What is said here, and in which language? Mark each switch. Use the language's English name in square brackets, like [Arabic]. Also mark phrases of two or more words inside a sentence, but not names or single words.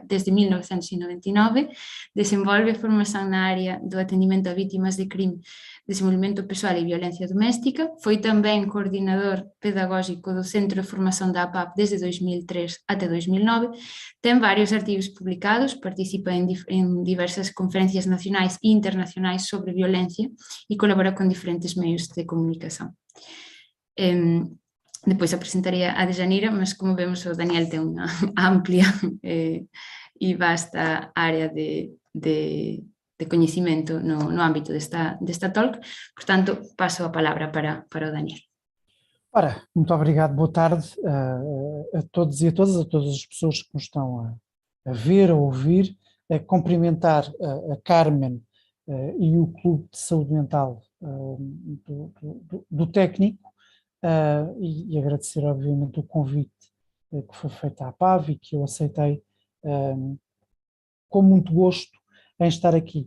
[Galician] desde 1999, desenvolve formación na área do atendimento a vítimas de crime, desenvolvemento persoal e violencia doméstica, foi tamén coordinador pedagógico do Centro de Formación da APAP desde 2003 até 2009, ten varios artigos publicados, participa en diversas conferencias nacionais e internacionais sobre violencia e colabora con diferentes meios de comunicación. Depois apresentaría a Dejanira, mas como vemos o Daniel ten unha amplia e vasta área de coñecimento no ámbito desta talk, portanto, paso a palabra para o Daniel. [Portuguese] Ora, muito obrigado, boa tarde a todos e a todas as pessoas que nos estão a ver, a ouvir, a cumprimentar a Carmen e o Clube de Saúde Mental do Técnico e agradecer, obviamente, o convite que foi feito à PAV e que eu aceitei com muito gosto em estar aqui.